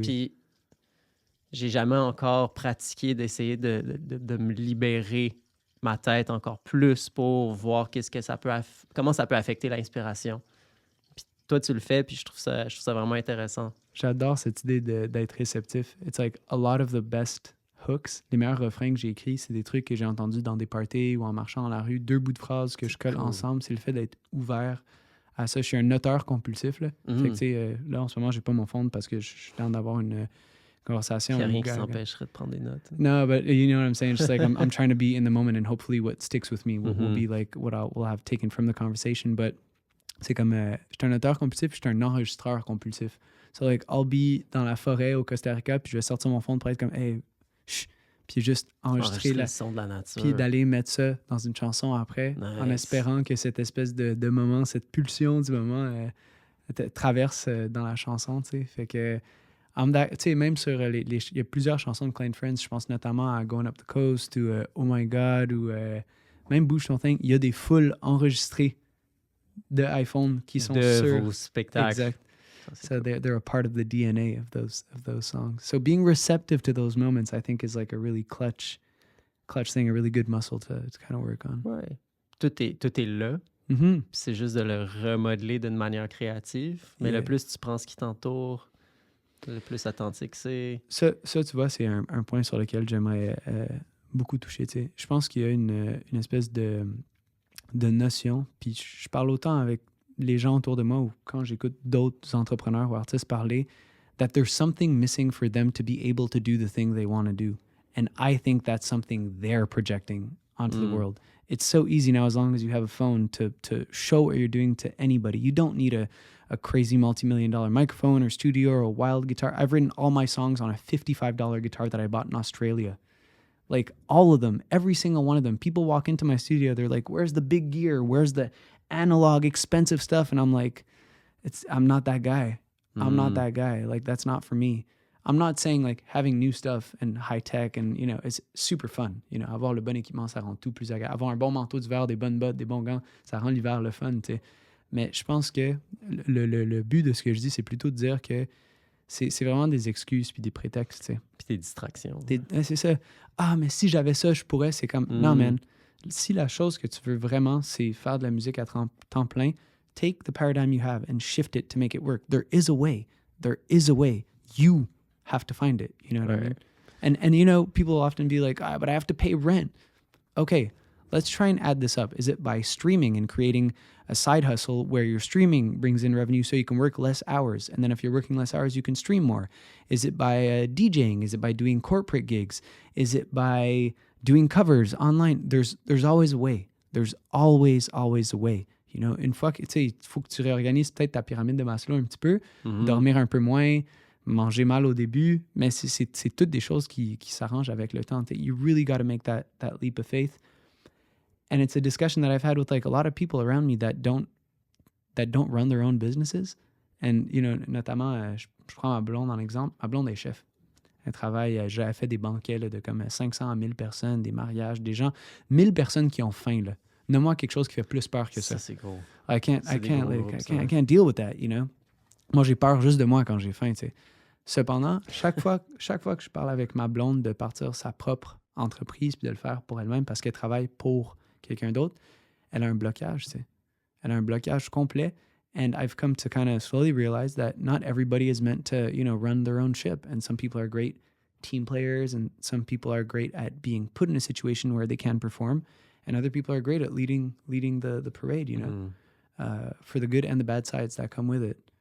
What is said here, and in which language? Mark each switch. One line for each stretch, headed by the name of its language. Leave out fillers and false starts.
French: Puis j'ai jamais encore pratiqué d'essayer de me libérer ma tête encore plus pour voir comment ça peut affecter l'inspiration. Puis toi, tu le fais, puis je trouve ça vraiment intéressant. J'adore cette idée d'être réceptif.
English: It's like a lot of the best hooks.
French: Les meilleurs refrains que j'ai écrits, c'est des trucs que j'ai entendus dans des parties ou en marchant dans la rue. 2 bouts de phrases que je colle ensemble. C'est le fait d'être ouvert à ça. Je suis un auteur compulsif. Là. Fait que, tu sais, là, en ce moment, j'ai pas mon fond parce que je suis en train d'avoir une conversation. Il n'y a rien qui s'empêcherait de prendre des notes.
English: No, but you know what I'm saying? Just like I'm trying to be in the moment and hopefully what sticks with me will be like what we'll have taken from the conversation. But
French: c'est comme, je suis un auteur compulsif, je suis un enregistreur compulsif.
English: So like, I'll be
French: dans la forêt au Costa Rica, puis je vais sortir mon fond pour être comme, hey, chut, puis juste enregistrer le son de la nature. Puis d'aller mettre ça dans une chanson après, en espérant que cette espèce de moment, cette pulsion du moment traverse dans la chanson, tu sais. Fait que Tu sais, même sur il y a plusieurs chansons de Klein Friends, je pense notamment à Going Up the Coast ou Oh My God ou même Bouge ton thing. Il y a des fulls enregistrées de iPhone qui sont De sur. vos spectacles. Exact. Ça, c'est
English: So cool. they're a part of the DNA of those songs. So being receptive to those moments, I think, is like a really clutch thing, a really good muscle to kind of work on.
French: Ouais. Tout est là. Mm-hmm. Puis c'est juste de le remodeler d'une manière créative. Mais
English: Yeah.
French: le plus tu prends ce qui t'entoure, le plus authentique c'est. Ça, tu vois, c'est un point sur lequel j'aimerais beaucoup toucher. Tu sais. Je pense qu'il y a une espèce de notion, puis je parle autant avec les gens autour de moi ou quand j'écoute d'autres entrepreneurs ou artistes parler,
English: that there's something missing for them to be able to do
French: the thing they want to do.
English: And I think that's something they're projecting onto the world. It's so easy now, as long as you have a phone, to show what you're doing to anybody. You don't need a crazy multi-million-dollar microphone or studio or a wild guitar. I've written all my songs on a $55 guitar that I bought in Australia. Like all of them, every single one of them. People walk into my studio, they're like, "Where's the big gear? Where's the analog expensive stuff?" And I'm like, I'm not that guy. I'm not that guy. Like that's not for me. I'm not saying like having new stuff and high tech and it's super fun.
French: Avoir le bon équipement, ça rend tout plus agréable. Avoir un bon manteau d'hiver, des bonnes bottes, des bons gants, ça rend l'hiver le fun, tu sais. Mais je pense que le but de ce que je dis, c'est plutôt de dire que c'est vraiment des excuses puis des prétextes, tu sais. Puis des distractions. C'est ça. Ah, mais si j'avais ça, je pourrais. C'est comme, non, man. Si la chose que tu veux vraiment, c'est faire de la musique à temps plein,
English: take the paradigm you have and shift it to make it work. There is a way. There is a way. You have to find it. You know what I mean? And people often be like, but I have to pay rent. Okay, let's try and add this up. Is it by streaming and creating a side hustle where your streaming brings in revenue so you can work less hours? And then if you're working less hours, you can stream more. Is it by DJing? Is it by doing corporate gigs? Is it by doing covers online? There's always a way. There's always a way.
French: Une fois que, tu sais, il faut que tu réorganises peut-être ta pyramide de Maslow un petit peu, dormir un peu moins, manger mal au début, mais c'est toutes des choses qui s'arrangent avec le temps.
English: You really got to make that leap of faith. And it's a discussion that I've had with like a lot of people around me that don't run their own businesses. And,
French: notamment, je prends ma blonde en exemple. Ma blonde est chef. Elle travaille, j'avais fait des banquets là, de comme 500 à 1000 personnes, des mariages, des gens, 1000 personnes qui ont faim, là. Nomme-moi quelque chose qui fait plus peur que ça. Ça, c'est gros.
English: I can't deal with that,
French: Moi, j'ai peur juste de moi quand j'ai faim, tu sais. Cependant, chaque fois que je parle avec ma blonde de partir sa propre entreprise puis de le faire pour elle-même parce qu'elle travaille pour quelqu'un d'autre, elle a un blocage, tu sais. Elle a un blocage complet.
English: And I've come to kind of slowly realize that not everybody is meant to, run their own ship. And some people are great team players and some people are great at being put in a situation where they can perform. And other people are great at leading the parade, for the good and the bad sides that come with it.